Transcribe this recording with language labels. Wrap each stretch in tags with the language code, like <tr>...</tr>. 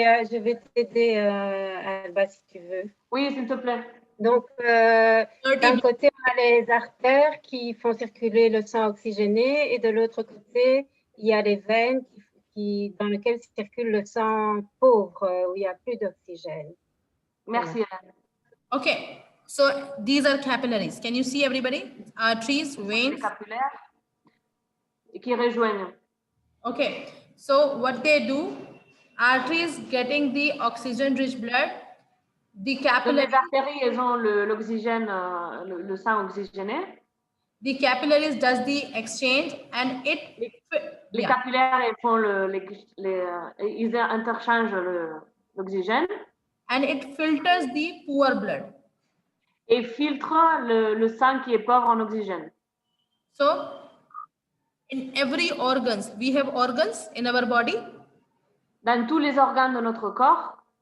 <fr>je vais t'aider, Alba, si tu veux. Oui, s'il te plaît. Donc, d'un côté, on a les artères qui font circuler le sang oxygéné et de l'autre côté, il y a les veines dans lesquelles circule le sang pauvre, où il n'y a plus d'oxygène. Merci, Hélène.</fr> <en>Okay, so these are capillaries. Can you see everybody? Arteries, veins.</en> <fr>Les capillaires qui rejoignent.</fr> <en>Okay, so what they do, arteries getting the oxygen-rich blood, the capillaries.</en> <fr>Les artères, elles ont l'oxygène, le sang oxygéné.</fr> <en>The capillaries does the exchange and it.</en> <fr>Les capillaires, ils font ils interchangent l'oxygène.</fr> <en>And it filters the poor blood.</en> <fr>Et filtre le sang qui est pauvre en oxygène.</fr> <en>So, in every organs, we have organs in our body.</en> <fr>Dans tous les organes de notre corps.</fr>